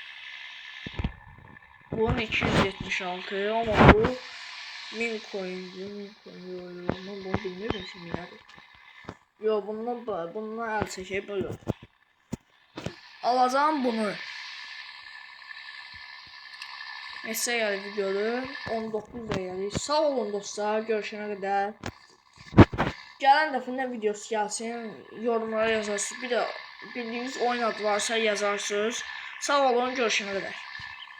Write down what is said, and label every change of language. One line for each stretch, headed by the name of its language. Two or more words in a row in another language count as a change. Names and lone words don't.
Turkish: Bunun 276 ama bu 1000 coin'di. Ama bunu bilmiyorum şimdi yani. Yo, bununla el çekip böyle. Alacağım bunu. Neyse, yani
Azerbaijani: videoda 19 dəqiqəlik. Sağ olun dostlar, görüşənə qədər. Gələn dəfə nə videosu gəlsin, yorumlara yazarsınız. Bir də bildiyiniz oyun adı varsa yazarsınız. Sağ olun, görüşənə qədər.